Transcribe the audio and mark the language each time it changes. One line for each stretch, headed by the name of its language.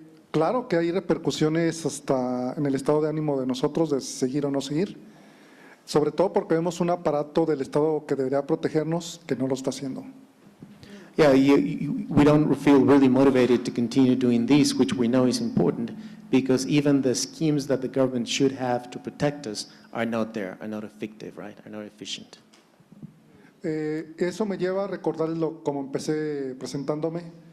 Spanish: Claro que hay repercusiones hasta en el estado de ánimo de nosotros de seguir o no seguir. Sobre todo porque vemos un aparato del Estado que debería protegernos que no lo está haciendo.
English: Yeah, we don't feel really motivated to continue doing this, which we know is important, because even the schemes that the government should have to protect us are not there, are not effective, right? Are not efficient.
Spanish: Eso me lleva a recordarlo como empecé presentándome.